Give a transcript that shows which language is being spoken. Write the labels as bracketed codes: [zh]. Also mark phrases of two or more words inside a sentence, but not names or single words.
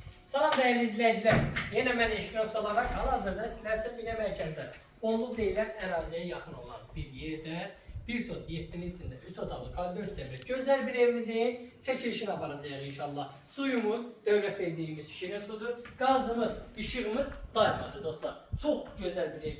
[tr] Salam değerli izleyiciler. Yine ben Eşkros olarak hal-hazırda sizler için [az] bina mərkəzdə Bolu deyilən əraziyə yaxın olan bir yerdə 1 sot 7'nin içində 3 otaqlı koridor sistemli gözəl bir evimizin çəkilişini aparacağıq inşallah. Suyumuz dövlət verdiyimiz şirin sudur. Qazımız, işığımız daimidir dostlar. Çox gözəl bir evdir.